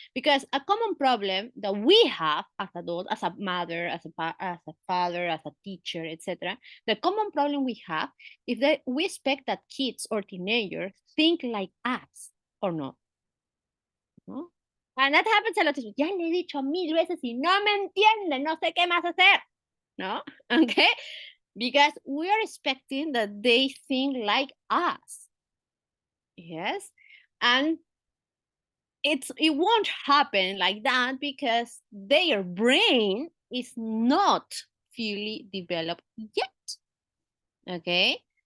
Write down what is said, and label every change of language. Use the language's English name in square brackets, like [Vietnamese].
[English] Because a common problem that we have as adults, as a mother, as a father, as a teacher, etc., the common problem we have is that we expect that kids or teenagers think like us or not, ¿no? And that happens a lot. [Spanish] Ya le he dicho 1000 veces y no me entiende, no sé qué más hacer, ¿no? [English] Okay? Because we are expecting that they think like us. Yes? And it won't happen like that because their brain is not fully developed yet. Okay?